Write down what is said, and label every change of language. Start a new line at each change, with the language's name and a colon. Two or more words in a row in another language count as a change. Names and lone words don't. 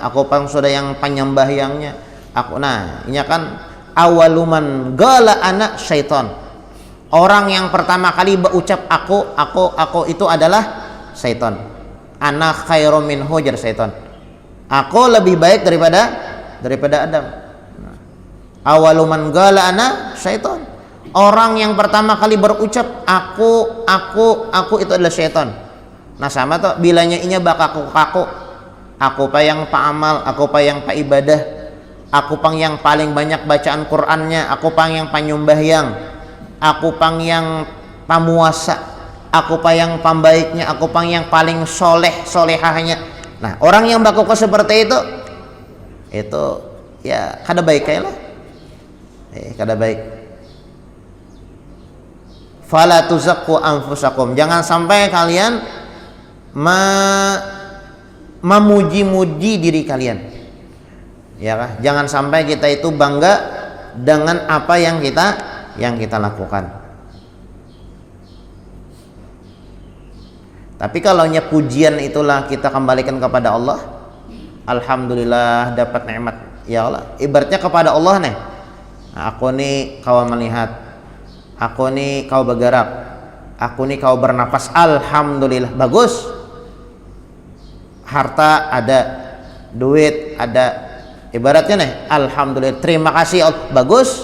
Banjar: Aku pang sudah yang penyembahyangnya. Ini kan
Arabic: أول من قال
Banjar: anak syaitan.
Indonesian: Orang yang pertama kali berucap aku itu adalah syaitan.
Arabic: أنا خير منه
Indonesian: jar syaitan. Aku lebih baik daripada Adam.
Arabic: أول من قال أنا شيطان.
Indonesian: Orang yang pertama kali berucap aku itu adalah syaitan.
Banjar: Nah sama tuh bilanya inya bakaku aku pa yang pa amal, aku pa yang pa ibadah, aku pang yang paling banyak bacaan Qur'annya, aku pang yang panyumbahyang, aku pang yang pamuasa, aku pa yang pambaiknya, aku pang yang paling solehahnya. Nah orang yang baku seperti itu ya kada baik kayak lah. Kada baik.
Arabic: فلا تزكوا أنفسكم.
Indonesian: Jangan sampai kalian memuji-muji diri kalian. Ya kah? Jangan sampai kita itu bangga dengan apa yang kita lakukan. Tapi kalau pujian itulah kita kembalikan kepada Allah, alhamdulillah dapat nikmat. Ya Allah, ibaratnya kepada Allah nih. Aku nih kau melihat, aku nih kau bergerak, aku nih kau bernapas, alhamdulillah, bagus. Harta ada, duit ada, ibaratnya nih alhamdulillah, terima kasih Allah, bagus.